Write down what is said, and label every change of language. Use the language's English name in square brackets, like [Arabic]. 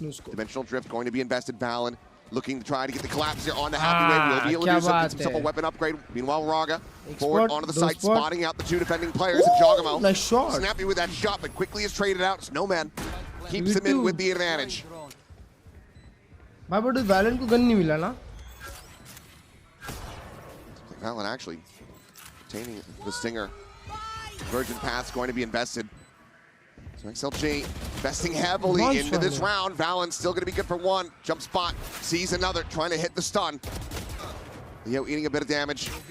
[English] Dimensional Drift going to be invested. Valon looking to try to get the collapse here on the Happy Wave. Will be able to do something, himself a weapon upgrade. Meanwhile, Raga forward onto the site, spotting out the 2 defending players. And Jogamo nice shot. Snappy with that shot, but quickly is traded out. Snowman keeps him in with the advantage. [Hindi] भाई but Valon को gun नहीं मिला ना. [English] Valon actually obtaining the Stinger. Virgin Path's going to be invested. So XLG investing heavily into this round. Valon's still going to be good for 1. Jump spot, sees another, trying to hit the stun. Leo eating a bit of damage.